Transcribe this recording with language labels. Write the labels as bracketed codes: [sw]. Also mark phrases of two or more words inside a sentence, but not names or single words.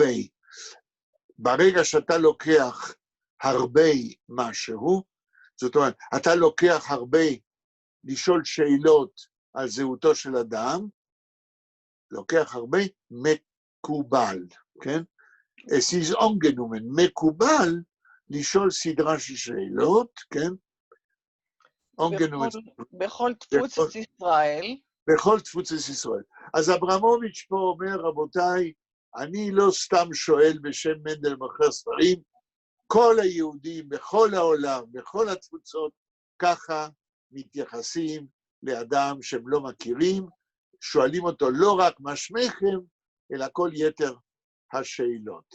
[he] ברגע שאתה לוקח הרבה משהו, זאת אומרת, אתה לוקח הרבה לשאול שאלות על זהותו של אדם, לוקח הרבה מקובל, כן? [yi] Es ist angenommen, [he] מקובל לשאול סדרה של שאלות, כן? בכל תפוצת ישראל. בכל תפוצת ישראל. אז אברמוביץ' פה אומר, רבותיי, אני לא סתם שואל בשם מנדל מוכר ספרים, כל היהודים בכל העולם, בכל התפוצות, ככה מתייחסים לאדם שהם לא מכירים, שואלים אותו לא רק מה שמכם, אלא כל יתר השאלות.